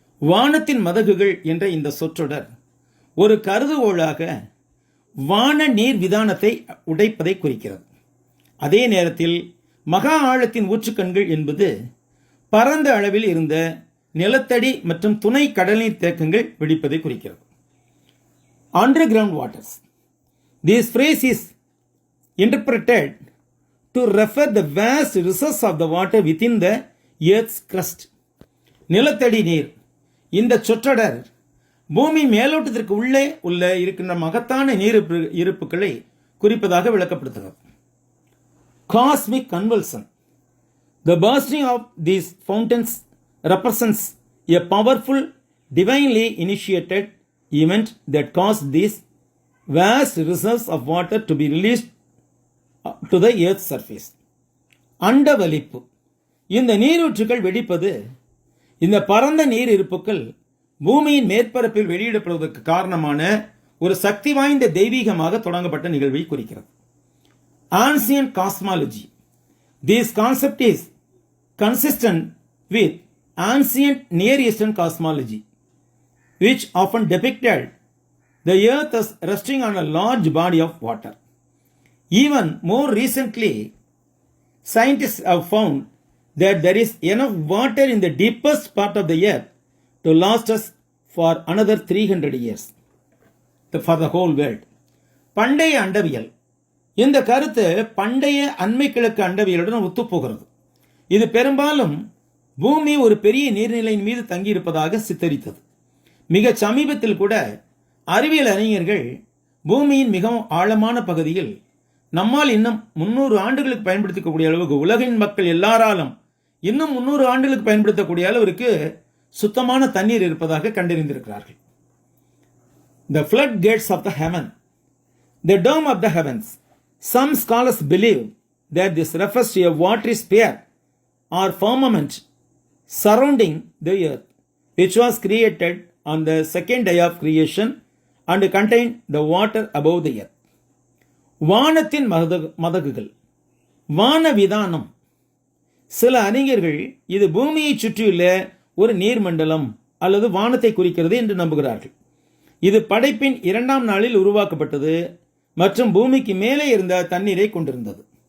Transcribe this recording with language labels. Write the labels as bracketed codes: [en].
[ta] வானத்தின் மதகுகள் என்ற இந்த சொற்றொடர் ஒரு கருதுகோளாக வான நீர் விதானத்தை உடைப்பதை குறிக்கிறது. அதே நேரத்தில் மகா ஆழத்தின் ஊற்றுக்கண்கள் என்பது பரந்த அளவில் இருந்த நிலத்தடி மற்றும் துணை கடல்நீர் தேக்கங்கள் வெடிப்பதை குறிக்கிறது. [en] Underground waters. This phrase is interpreted to refer the vast resources of the water within the earth's crust. [ta] நிலத்தடி நீர். இந்த சொற்றொடர் பூமி மேலோட்டத்திற்கு உள்ளே இருக்கின்ற மகத்தான நீர் இருப்புகளை குறிப்பதாக விளக்கப்படுத்துகிறது. [en] Cosmic convulsion. The bursting of these fountains represents a powerful, divinely initiated event that caused these vast reserves of water to be released to the earth's surface. [ta] அண்டவலிப்பு. இந்த நீரூற்றுகள் வெடிப்பது இந்த பரந்த நீர் இருப்புகள் பூமியின் மேற்பரப்பில் வெளியிடப்படுவதற்கு காரணமான ஒரு சக்தி வாய்ந்த தெய்வீகமாக தொடங்கப்பட்ட நிகழ்வை குறிக்கிறது. [en] Ancient cosmology. This concept is consistent with ancient Near Eastern cosmology. which often depicted the earth as resting on a large body of water. Even more recently, scientists have found that there is enough water in the deepest part of the earth to last us for another 300 years for the whole world. [ta] பண்டைய அண்டவியல் இந்த கருத்து பண்டைய அண்மை கிழக்கு அண்டவியலுடன் ஒத்துப்போகிறது. இது பெரும்பாலும் பூமி ஒரு பெரிய நீர்நிலையின் மீது தங்கியிருப்பதாக சித்தரித்தது. மிக சமீபத்தில் கூட அறிவியல் அறிஞர்கள் பூமியின் மிகவும் ஆழமான பகுதியில் நம்மால் இன்னும் 300 ஆண்டுகளுக்கு பயன்படுத்தக்கூடிய அளவுக்கு உலகின் மக்கள் எல்லாராலும் இன்னும் 300 ஆண்டுகளுக்கு பயன்படுத்தக்கூடிய அளவிற்கு சுத்தமான தண்ணீர் இருப்பதாக கண்டறிந்திருக்கிறார்கள். [en] The flood gates of the heaven, the dome of the heavens. Some scholars believe that this refers to a watery sphere or firmament surrounding the earth, which was created on the second day of creation and contained the water above the earth. [ta] வானத்தின் மதகுகள், வான விதானம். சில அறிஞர்கள் இது பூமியை சுற்றியுள்ள ஒரு நீர்மண்டலம் அல்லது வானத்தை குறிக்கிறது என்று நம்புகிறார்கள். இது படைப்பின் 2ஆம் நாளில் உருவாக்கப்பட்டது மற்றும் பூமிக்கு மேலே இருந்த தண்ணீரை கொண்டிருந்தது.